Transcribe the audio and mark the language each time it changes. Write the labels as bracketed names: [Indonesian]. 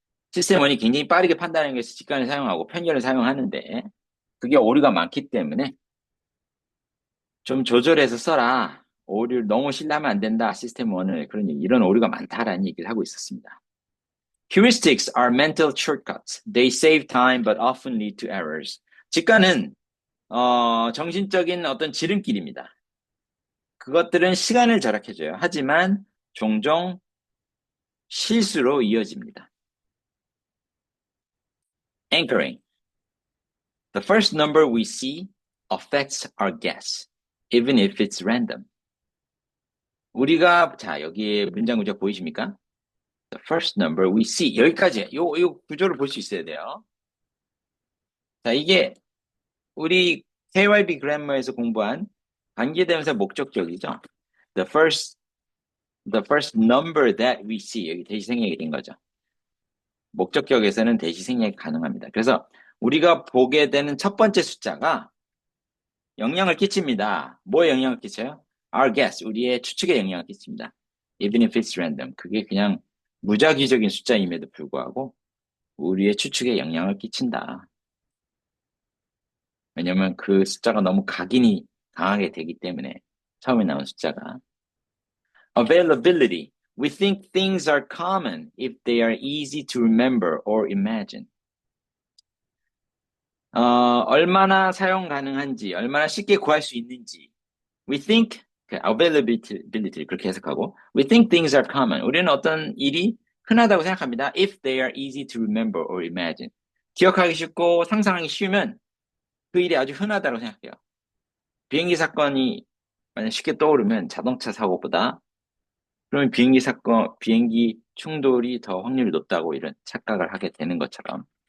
[Korean] 시스템 1이 굉장히 빠르게 판단하는 것이 직관을 사용하고 편견을 사용하는데 그게 오류가 많기 때문에 좀 조절해서 써라. 오류를 너무 신뢰하면 안 된다. 시스템 1을. 그러니 이런 오류가 많다라는 얘기를 하고 있었습니다. [English] Heuristics are mental shortcuts. They save time but often lead to errors. [Korean] 직관은 정신적인 어떤 지름길입니다. 그것들은 시간을 절약해줘요. 하지만 종종 실수로 이어집니다. [English] Anchoring. The first number we see affects our guess, even if it's random. [Korean] 우리가, 자, 여기 문장 구조 보이십니까? [English] The first number we see. [Korean] 여기까지. 요 구조를 볼 수 있어야 돼요. 자, 이게 우리 KYB 그래머에서 공부한 관계대명사 목적격이죠. [English] The first number that we see. [Korean] 여기 대시 생략이 된 거죠. 목적격에서는 대시 생략이 가능합니다. 그래서 우리가 보게 되는 첫 번째 숫자가 영향을 끼칩니다. 뭐에 영향을 끼쳐요? [English] Our guess, [Korean] 우리의 추측에 영향을 끼칩니다. [English] Even if it's random. [Korean] 그게 그냥 무작위적인 숫자임에도 불구하고 우리의 추측에 영향을 끼친다. 왜냐면 그 숫자가 너무 각인이 강하게 되기 때문에 처음에 나온 숫자가. [English] Availability. We think things are common if they are easy to remember or imagine. [Korean] 얼마나 사용 가능한지, 얼마나 쉽게 구할 수 있는지. [English] We think, availability [Korean] 그렇게 해석하고, [English] we think things are common. [Korean] 우리는 어떤 일이 흔하다고 생각합니다. [English] If they are easy to remember or imagine. [Korean] 기억하기 쉽고 상상하기 쉬우면 그 일이 아주 흔하다고 생각해요. 비행기 사건이 만약 쉽게 떠오르면 자동차 사고보다 그러면 비행기 충돌이 더 확률이 높다고 이런 착각을 하게 되는 것처럼.